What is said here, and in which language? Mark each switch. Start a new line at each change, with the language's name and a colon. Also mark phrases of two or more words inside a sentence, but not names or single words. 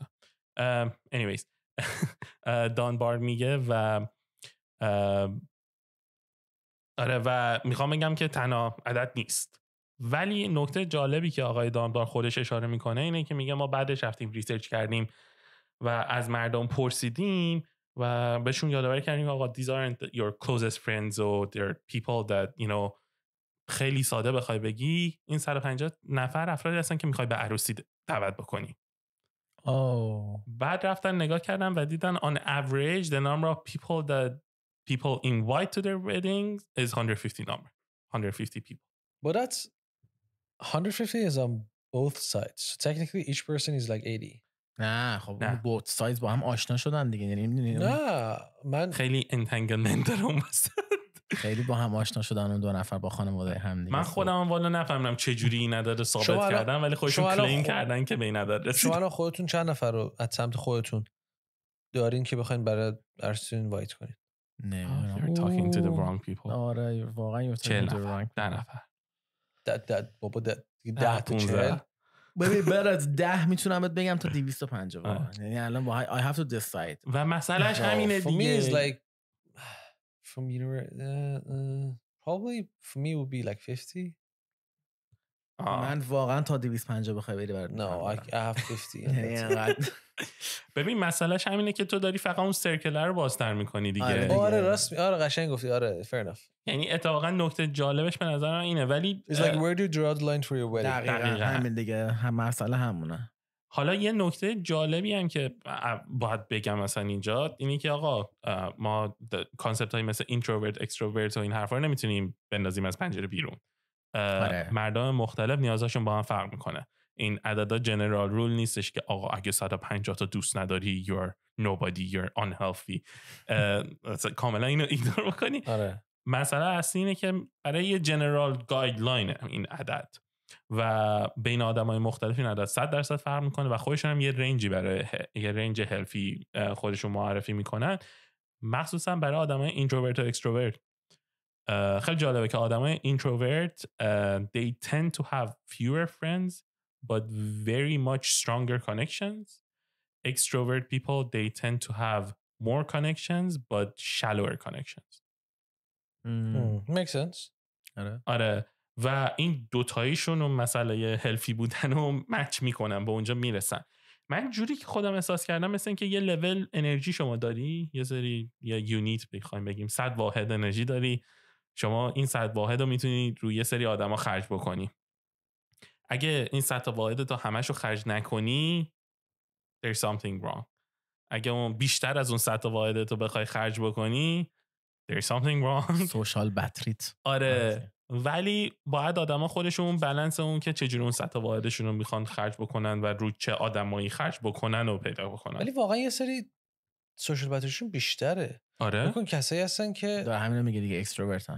Persian: anyways دانبار میگه و آره، و میخوام بگم که تنها عدد نیست. ولی نکته جالبی که آقای دانبار خودش اشاره میکنه اینه که میگه ما بعدش رفتیم ریسرچ کردیم و از مردم پرسیدیم و بهشون یادآوری کردیم آقا
English: these aren't your closest friends or they're people that you know.
Persian: خیلی ساده بخوای بگی این 150 نفر افرادی هستن که میخوای به عروسی دعوت بکنی. بعد رفتن نگاه کردن و دیدن
English: on average the number of people that people invite to their weddings is 150 people. But that's 150 is on both sides. So technically each person is like 80.
Persian: نه خب
English: both sides
Persian: با هم آشنا شدن دیگه. یعنی نه من خیلی entanglement دارم خیلی با هم آشنا شدن اون دو نفر با خانواده هم دیگه. من خودم والا نفهمم چه جوری این عدد ثابت کردن، ولی خودشون کلیم کردن که به این عدد رسیدن. شما خودتون چند نفر رو از سمت خودتون دارین که بخواین برای عروسی اینوایت کنین؟ نه
English: you're talking to the wrong people.
Persian: آره واقعا
English: you're talking to the wrong
Persian: 10 نفر. بابا 10 تا 40. ببین بعد از 10 میتونم بهت بگم تا 250. یعنی الان با
English: I have to decide.
Persian: و مسئلهش همینه دیگه.
English: For me is like from probably for me would be like 50.
Persian: من واقعا تا 250 بخوای بری برات.
English: No, I have 50.
Persian: ببین مسئلهش همینه که تو داری فقط اون سرکلر رو بازتر میکنی دیگه. آره راست، آره قشنگ گفتی. آره
English: fair enough.
Persian: یعنی اتفاقا نکته جالبش به نظر من اینه، ولی
English: it's like where do you draw the line for your wedding.
Persian: دقیقاً همین دیگه، هم مسئله همونه. حالا یه نکته جالبی هم که باید بگم مثلا اینجا اینه که آقا ما کانسپت های مثل اینتروورت اکستروورت و این حرفا رو نمیتونیم بندازیم از پنجره بیرون. مردم مختلف نیازاشون با هم فرق میکنه. این عددا
English: general rule
Persian: نیستش که آقا اگه 150 تا دوست نداری
English: you're nobody you're unhealthy.
Persian: کاملا اینو ایگنور بکنی. مسئله اصلی اینه که برای یه
English: general guideline
Persian: این عدد و بین آدمای مختلف این عدد 100% فرق میکنه و خودشون هم یه رنجی برای یه رنج هلفی خودشون معرفی میکنن، مخصوصا برای آدمای اینتروورت و اکستروورت. خیلی جالبه که آدمای اینتروورت
English: they tend to have fewer friends but very much stronger connections. Extrovert people they tend to have more connections but shallower connections. Makes sense.
Persian: آره و این دوتاییشون و مسئله هلفی بودن رو مچ میکنن، به اونجا میرسن. من جوری که خودم احساس کردم مثل این که یه لول انرژی شما داری، یه سری یه یونیت بخوایم بگیم 100 واحد انرژی داری، شما این 100 واحد رو میتونی روی یه سری آدم ها خرج بکنی. اگه این 100 واحد تو همش رو خرج نکنی
English: there's something wrong.
Persian: اگه اون بیشتر از اون 100 واحد تو بخوای خرج بکنی
English: there's something wrong. social batteryت.
Persian: آره ولی باید آدما خودشون بالانس اون که چجوری اون 100 واحدشون رو میخوان خرج بکنن و رو چه آدمایی خرج بکنن و پیدا بکنن. ولی واقعا یه سری
English: social batteryشون
Persian: بیشتره. آره ببین کسایی هستن که داره همین میگه دیگه اکستروورتن.